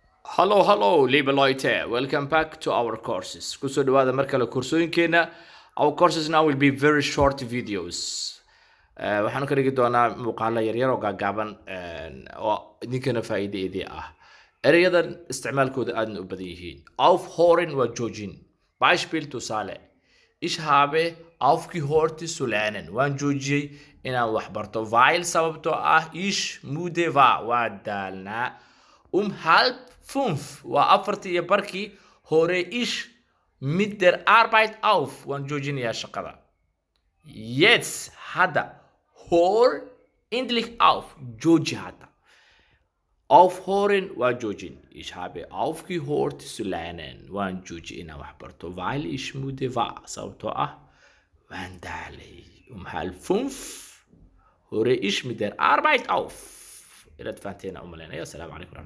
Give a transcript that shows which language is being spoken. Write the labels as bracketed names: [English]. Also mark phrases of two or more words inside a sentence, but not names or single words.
[German] Hello, liebe Leute. [English] Welcome back to our courses. [Somali] Kusoo dhawaada mar kale koorsooyinkeena. [English] Our courses now will be very short videos. [Somali] Waxaan ka dhigi doonaa muuqaalo yaryar oo gaagaaban oo idinkana faa'iideedii ah. Erayadan isticmaalkooda aadna u badan yihiin. Aufhören waa joojin. [German] Beispiel tusaale. Ich habe aufgehört zu lernen. [Somali] Waan joojiyey inaan wax barto. [German] Weil [Somali] sababtoo ah [German] ich müde war. [Somali] Waa daalnaa. [German] Halb fünf [Somali] waa afartii iyo barkii [German] hore ich mit der Arbeit auf. [Somali] Waan joojinayaa shaqada. [German] Jetzt hadda hör endlich auf. [Somali] Jooji hadda. Aufhören waa joojin. [German] Ich habe aufgehört zu lernen. [Somali] Waan jooji inaan wax barto. [German] Weil ich müde war. [Somali] Sababtoo ah waan daalay. [German] Halb fünf hore ich mit der Arbeit auf. [Somali] Inaad fahanteen u malaynaya. [Arabic] السلام عليكم.